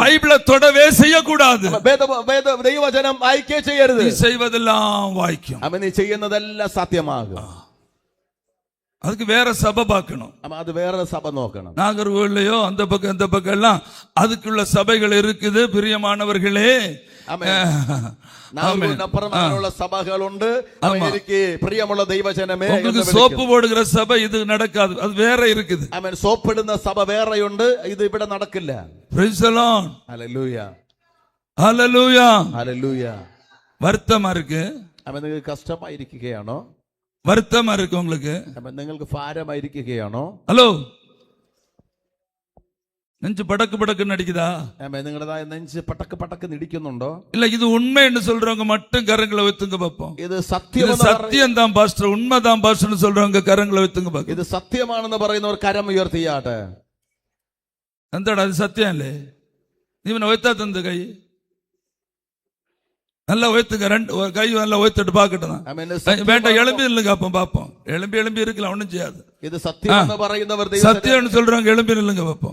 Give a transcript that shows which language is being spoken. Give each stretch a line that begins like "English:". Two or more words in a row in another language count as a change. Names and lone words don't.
Tamil: பைபிளை தொடவே செய்யக்கூடாது.
Malayalam: ദൈവവചനം വായിക്കേ ചെയ്യരുത്.
Tamil: நீ செய்வதெல்லாம் வாய்க்கும்.
Malayalam: നീ ചെയ്യുന്നതെല്ലാം സാധ്യമാകും.
Tamil: அதுக்கு வேற சபை பார்க்கணும். அது வேற சபை നോക്കണം. நாகர்கோவிலையோ அந்த பக்கம் இந்த பக்கம் எல்லாம் அதுக்குள்ள சபைகள் இருக்குது. பிரியமானவர்களே,
Malayalam: നാഗൂരിനപ്പുറം അങ്ങനെയുള്ള സഭകളുണ്ട്. എനിക്ക് പ്രിയമുള്ള ദൈവജനമേ,
Tamil: உங்களுக்கு சோப்பு போடுகிற சபை இது நடக்காது, அது வேற இருக்குது.
Malayalam: ആമേൻ. സോപ്പിടുന്ന സഭ വേറെയുണ്ട്, ഇത് ഇവിടെ നടക്കില്ല.
English: Praise the Lord.
Malayalam: ഹല്ലേലൂയ, ഹല്ലേലൂയ. ഹല്ലേലൂയ.
Tamil: வருத்தமா இருக்கு?
Malayalam: ആമേൻ. നിങ്ങൾക്ക് കഷ്ടമായിരിക്കുകയാണോ?
Tamil: வருத்தமா இருக்கு உங்களுக்கு?
Malayalam: ആമേൻ. നിങ്ങൾക്ക് ഭാരമായിരിക്കുകയാണോ?
Tamil: ஹலோ, நெஞ்சு படக்கு படக்குன்னு அடிக்குதா?
Malayalam: ആമേൻ. നിങ്ങളുടേതായ നെഞ്ച് പടക്ക് പടക്ക് നിടിക്കുന്നുണ്ടോ?
Tamil: இல்ல இது உண்மைன்னு சொல்றவங்க மட்டும் கரங்களை வைத்துங்க பாப்போம்.
Malayalam: ഇത്
Tamil: சத்தியம் தான் பாஸ்டர், உண்மைதான் பாஸ்டர்னு சொல்றவங்க கரங்களை வைத்துங்க பாப்போம்.
Malayalam: ഇത് സത്യമാണെന്ന് പറയുന്നവർ കരം ഉയർത്തിയാട്ടെ. എന്താടാ അത് സത്യമല്ലേ? നീ ഇവനെ ഒയത്താ
Tamil: തந்த കൈ நல்லா உயர்த்துங்க, ரெண்டு கை நல்லா உயர்த்திட்டு பாக்கட்டும். வேண்டாம், எலும்பி இல்லைங்க, அப்ப பாப்போம். எலும்பி இருக்கலாம், ஒண்ணும் செய்யாது.
Malayalam: ഇത് സത്യമെന്ന് പറയുന്നവർ
Tamil: സത്യമെന്ന് சொல்றாங்க, எலும்பி இல்லைங்க பாப்போம்.